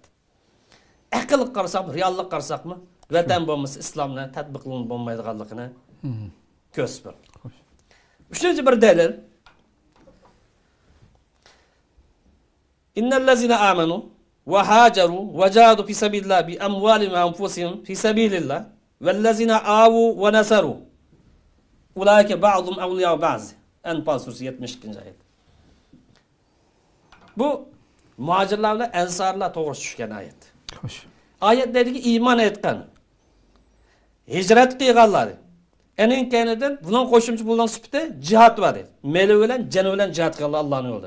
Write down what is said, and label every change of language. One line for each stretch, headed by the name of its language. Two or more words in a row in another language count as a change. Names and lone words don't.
Uzbek: Aql qarasaqmi, reallik qarasaqmi, vatan bo'lmasa islomni tatbiqlanib bo'lmaydiganligini ko'rsatib. Uchinchi bir dalil.
Arabic: إن الذين آمنوا وهاجروا وجاهدوا في سبيل الله بأموالهم وأنفسهم في سبيل الله والذين آووا ونصروا أولئك بعضهم أولياء بعض.
Uzbek: Anfal surasi 72-oyat. Bu muhacirlar bilan ansarlar to'g'ri tushgan oyat. Oyatdagi iymon etgan, hijrat qilganlar. Ening kenidan buning qo'shimcha bo'lgan sifati jihad bor. Meli bilan, jani bilan jihad qilganlar Allohning yo'lida.